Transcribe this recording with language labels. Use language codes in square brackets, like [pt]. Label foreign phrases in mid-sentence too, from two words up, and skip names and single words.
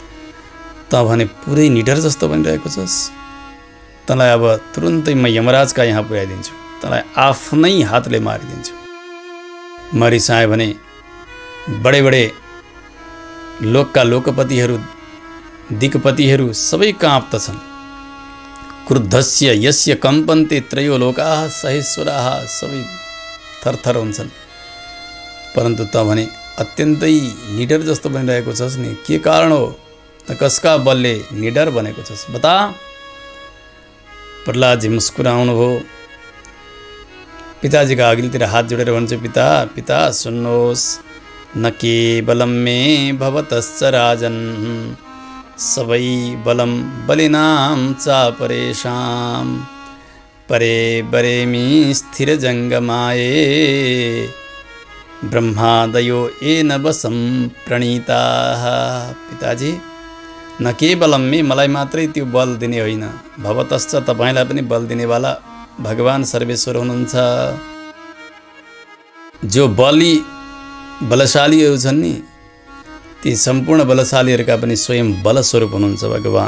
[ne] त भने पुरै निडर जस्तो बनिरहेको छस्। तँलाई अब तुरुन्तै म यमराजका यहाँ पुर्याइदिन्छु, तँलाई आफ्नै हातले मारिदिन्छु। मरिसाए भने बडे लोकका लोकपतिहरू, दिक्पतिहरू सबै काँप्दछन्। [sa] क्रुद्धस्य यस्य कम्पन्ते त्रयो लोकाः सहेश्वराः, [ne] सबै थरथर हुन्छन्। परन्तु त भने अत्यन्तै निडर जस्तो बनिरहेको छस् नि, के कारण हो? त कसका बलले निडर बनेको छस्, बता। प्रह्लादजी मुस्कुराउनु हो। पिताजीका अघिल्तिर हात जोडेर भन्छ, पिता सुन्नुहोस्, [sa] न केवलं मे भवतश्च राजन्, सबै बलं बलिनां च परेषां, परे बरेमी स्थिर जङ्गमाये ब्रह्मादयो येन वशं प्रणीताः। [ne] पिताजी, [sa] न केवलम [ne] मलाई मात्रै त्यो बल दिने होइन, भवतश्च तपाईँलाई पनि बल दिनेवाला भगवान सर्वेश्वर हुनुहुन्छ। जो बलशालीहरू छन् नि, ती सम्पूर्ण बलशालीहरूका पनि स्वयं बलस्वरूप हुनुहुन्छ भगवान।